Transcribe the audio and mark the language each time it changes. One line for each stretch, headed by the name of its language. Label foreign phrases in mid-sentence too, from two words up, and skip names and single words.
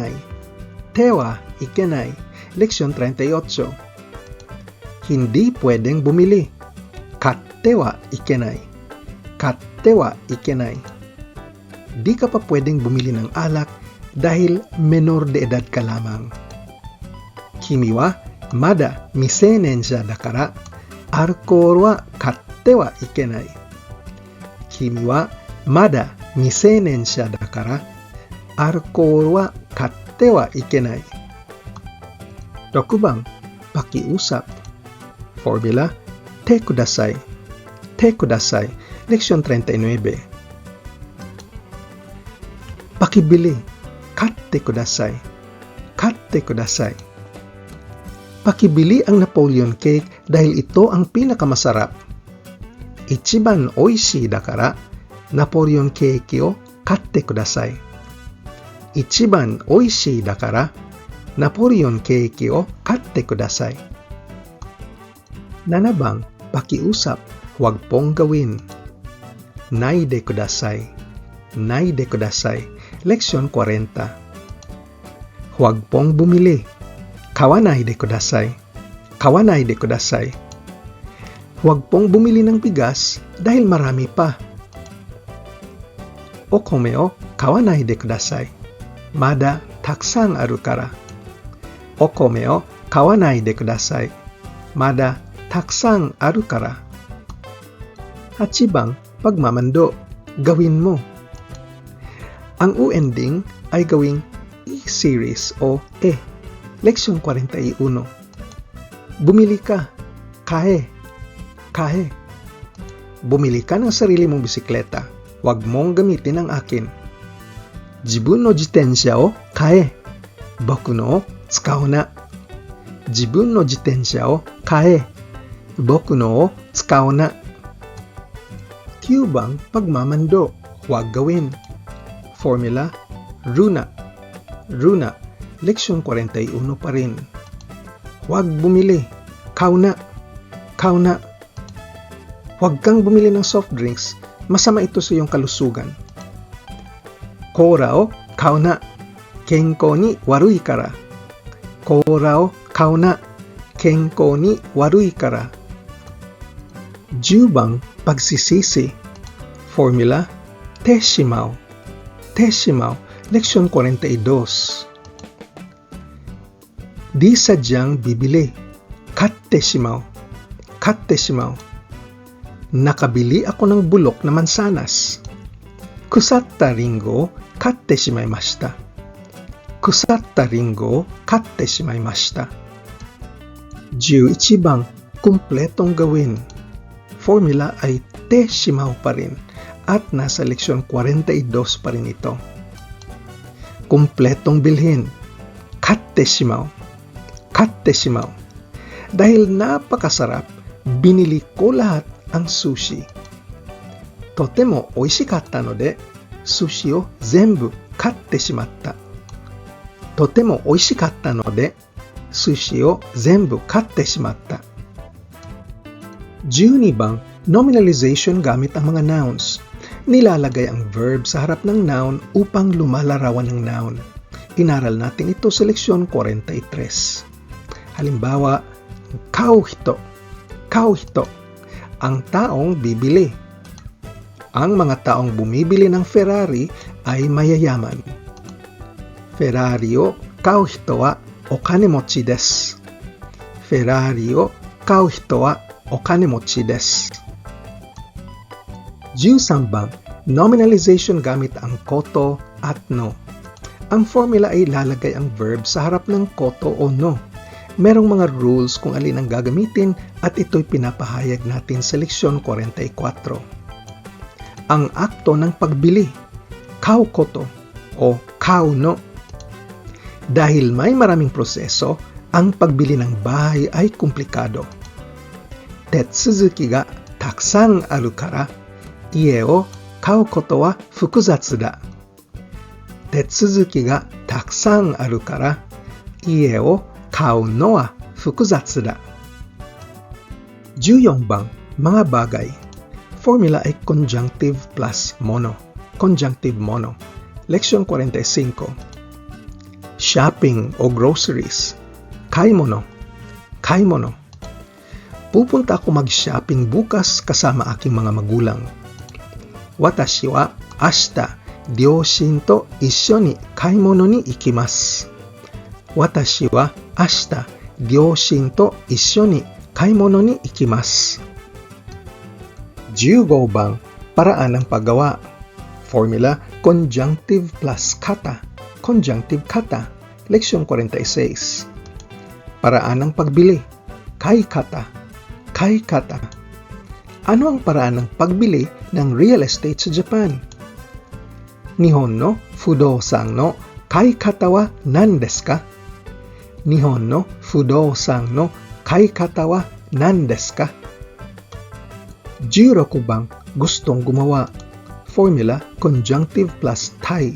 Japanese: てはいけない.
Filipino: Leksyon 38. Hindi pwedeng bumili.
Japanese: 買ってはいけない. 買ってはいけない.
Filipino: Di ka pa pwedeng bumili ng alak dahil menor de edad ka lamang.
Japanese: 君はまだ未成年者だからアルコールは買ってはいけない. 君はまだ未成年者だからアルコールは買ってはいけない.
Filipino: 6 bang, pakiusap. Formula,
Japanese: てください. てください. Leksyon 39.
Filipino: Pakibili.
Japanese: 買ってください。買ってください.
Filipino: Pakibili ang Napoleon cake dahil ito ang pinakamasarap.
Japanese: 一番おいしいからナポレオンケーキを買ってください. 一番おいしいからナポレオンケーキを買ってください.
Filipino: 7 bang, pakiusap, huwag pong gawin.
Japanese: ないでください. ないでください.
Filipino: Leksyon 40. Huwag pong bumili.
Japanese: 買わないでください. 買わないでください.
Filipino: Huwag pong bumili ng bigas dahil marami pa.
Japanese: お米を買わないでください. まだたくさんあるから。お米を買わないでください. まだたくさんあるから.
Filipino: 8 bang, pagmamando. Gawin mo. Ang u-ending ay gawing e-series o e. Leksyon 41. Bumili ka.
Japanese: 買え。買え.
Filipino: Bumili ka ng sarili mong bisikleta. Huwag mong gamitin ang akin.
Japanese: 自分の自転車を買え. 僕の使うな。自分の自転車を買え. 僕の使うな. 9 bang,
Filipino: pagmamando. Huwag gawin.
Japanese: Formula, るな。るな.
Filipino: Leksyon 41 pa rin. Huwag bumili. Kauna.
Japanese: 買うな.
Filipino: Huwag kang bumili ng soft drinks. Masama ito sa iyong kalusugan.
Japanese: コーラを買うな。健康に悪いから. コーラを買うな。健康に悪いから.
Filipino: 10 bang, pagsisisi. Formula,
Japanese: てしまう. てしまう. Leksyon 42.
Filipino: Di sadyang bibili.
Japanese: 買ってしまう。買ってしまう.
Filipino: Nakabili ako ng bulok na mansanas.
Japanese: 腐ったりんご買ってしまいました. 腐ったりんご買ってしまいました.
Filipino: 11 bang, kumpletong gawin. Formula ay
Japanese: てしまう
Filipino: pa rin at nasa leksyon 42 pa rin ito. Kumpletong bilhin.
Japanese: 買ってしまう。買ってしまう.
Filipino: Dahil napakasarap, binili ko lahat ang sushi.
Japanese: とてもおいしかったので、寿司を全部買ってしまった. とてもおいしかったので、寿司を全部買ってしまった.
Filipino: 12 bang, nominalization gamit ang mga nouns. Nilalagay ang verb sa harap ng noun upang lumalarawan ng noun. Inaral natin ito sa leksyon 43.
Japanese: Halimbawa, 買う人。買う人.
Filipino: Ang taong bibili. Ang mga taong bumibili ng Ferrari ay mayayaman.
Japanese: フェラーリを買う人はお金持ちです. フェラーリを買う人はお金持ちです.
Filipino: 13 bang, nominalization gamit ang koto at no. Ang formula ay lalagay ang verb sa harap ng koto o no. Merong mga rules kung alin ang gagamitin at ito'y pinapahayag natin sa leksyon 44. Ang akto ng pagbili,
Japanese: 買うこと o 買うの.
Filipino: Dahil may maraming proseso, ang pagbili ng bahay ay komplikado.
Japanese: 手続きがたくさんあるから、家を買うことは複雑だ. 手続きがたくさんあるから、家を買うのは複雑だ.
Filipino: 14 bang, mga bagay. Formula ay
English: conjunctive plus
Filipino: mono. Conjunctive mono. Leksyon 45.
English: shopping o groceries.
Japanese: 買い物、買い物.
Filipino: Pupunta ako mag-shopping bukas kasama aking mga magulang.
Japanese: 私は明日両親と一緒に買い物に行きます. 私は明日両親と一緒に買い物に行きます.
Filipino: 15 bang, paraan ng paggawa. Formula,
English: conjunctive plus
Filipino: kata. Conjunctive kata. Leksyon 46. Paraan ng pagbili.
Japanese: 買い方. 買い方.
Filipino: Ano ang paraan ng pagbili ng
English: real estate
Filipino: sa Japan?
Japanese: 日本の不動産の買い方は何ですか? 日本の不動産の買い方は何ですか?
Filipino: 16 bang, gustong gumawa. Formula,
English: conjunctive plus
Filipino: tai.